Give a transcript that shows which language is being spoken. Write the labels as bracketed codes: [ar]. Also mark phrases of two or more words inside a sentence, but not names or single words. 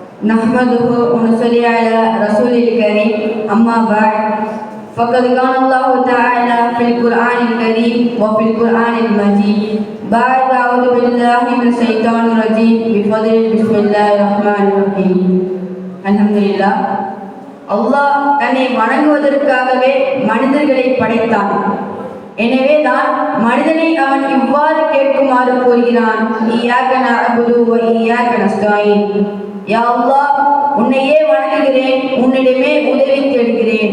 [ar] نحمده ونصلي على رسول الكريم أما بعد فقد قال الله تعالى في القرآن الكريم وفي القرآن المجيد بعد أعوذ بالله من الشيطان الرجيم بفضل بسم الله الرحمن الرحيم الحمد لله [ta] அல்லாஹ் தன்னை வணங்குவதற்காகவே மனிதர்களை படைத்தான். எனவே தான் மனிதனை அவன் இவ்வாறு கேட்குமாறு கூறுகிறான், [ar] إياك نعبد وإياك نستعين. [ta] யா அல்லாஹ், உன்னையே வணங்குகிறேன், உன்னிடமே உதவி தேடுகிறேன்.